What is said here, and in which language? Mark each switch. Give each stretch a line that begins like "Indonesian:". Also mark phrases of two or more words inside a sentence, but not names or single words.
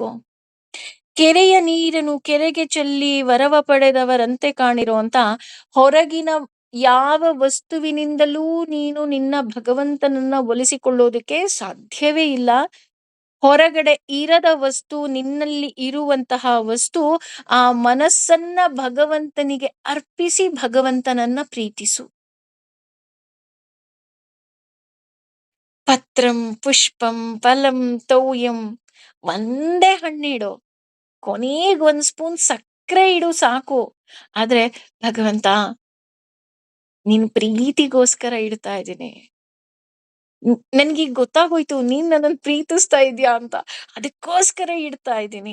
Kannada: ಕೆರೆಯ ನೀರನ್ನು ಕೆರೆಗೆ ಚೆಲ್ಲಿ ವರವ ಪಡೆದವರಂತೆ ಕಾಣಿರೋ ಅಂತ ಹೊರಗಿನ ಯಾವ ವಸ್ತುವಿನಿಂದಲೂ ನೀನು ನಿನ್ನ ಭಗವಂತನನ್ನ ಒಲಿಸಿಕೊಳ್ಳೋದಕ್ಕೆ ಸಾಧ್ಯವೇ ಇಲ್ಲ. ಹೊರಗಡೆ ಇರದ ವಸ್ತು, ನಿನ್ನಲ್ಲಿ ಇರುವಂತಹ ವಸ್ತು, ಆ ಮನಸ್ಸನ್ನ ಭಗವಂತನಿಗೆ ಅರ್ಪಿಸಿ ಭಗವಂತನನ್ನ ಪ್ರೀತಿಸು.
Sanskrit: ಪತ್ರಂ ಪುಷ್ಪಂ ಫಲಂ ತೋಯಂ,
Kannada: ಒಂದೇ ಹಣ್ಣಿಡು, ಕೊನೆಗೆ ಒಂದ್ ಸ್ಪೂನ್ ಸಕ್ಕರೆ ಇಡು ಸಾಕು. ಆದ್ರೆ ಭಗವಂತ, ನಿನ್ ಪ್ರೀತಿಗೋಸ್ಕರ ಇಡ್ತಾ ಇದ್ದೀನಿ. ನನ್ಗೀಗ ಗೊತ್ತಾಗೋಯ್ತು ನೀನ್ ನನ್ನನ್ನು ಪ್ರೀತಿಸ್ತಾ ಇದೀಯಾ ಅಂತ, ಅದಕ್ಕೋಸ್ಕರ ಇಡ್ತಾ ಇದ್ದೀನಿ.